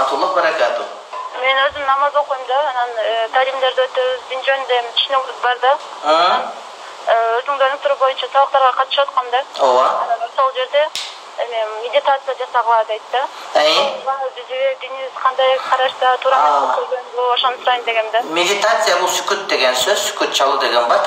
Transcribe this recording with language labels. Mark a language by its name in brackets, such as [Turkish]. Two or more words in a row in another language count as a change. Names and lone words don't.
[Arabic] رحمة الله وبركاته. [Kyrgyz] Мен өзүм намаз окуйум да, анан таалимдерде өтөбүз, din жөнүндө түшүнүгүбүз бар да. Өзүңдөрдүн туру боюнча сабактарга катышып аткам да. Ооба. Сол жерде медитация жасагыла дейт да. Бизге динибиз кандай карашта туура көргөнгө ошону сурайын дегем да. Медитация бул сүкүт деген сөз, сүкүт чалуу деген бар.